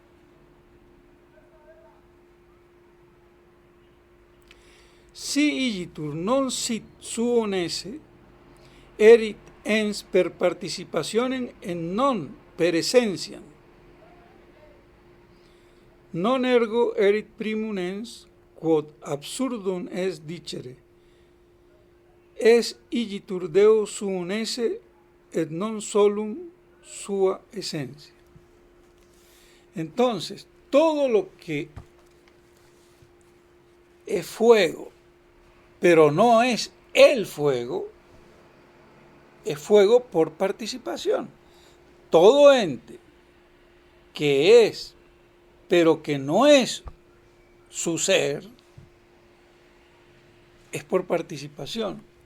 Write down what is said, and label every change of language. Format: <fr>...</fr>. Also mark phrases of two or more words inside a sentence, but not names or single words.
<la>Si igitur non sit suum esse, erit ens per participationem et non per essentiam. non ergo erit primum ens, quod absurdum est dicere, es igitur Deus suum esse, et non solum sua esencia.</la> <es>Entonces, todo lo que es fuego, pero no es el fuego, es fuego por participación. Todo ente que es, pero que no es su ser, es por participación.</es>